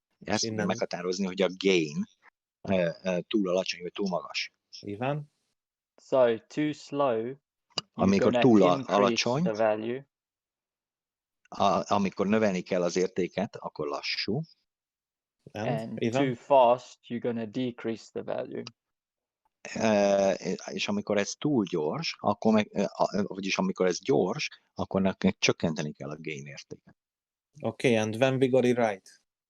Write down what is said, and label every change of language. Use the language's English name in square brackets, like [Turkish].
[Hungarian] Ezt fogja meghatározni, hogy a gain túl alacsony, vagy túl magas. Ivan? [English] So too slow, [Hungarian] amikor túl alacsony, [English] the value. [Hungarian] Amikor növelni kell az értéket, akkor lassú. [English] And too fast, you're going to decrease the value. [Hungarian] És amikor ez túl gyors, vagyis amikor ez gyors, akkor nekünk csökkenteni kell a gain értéket. [English] Okay, and when we got it right?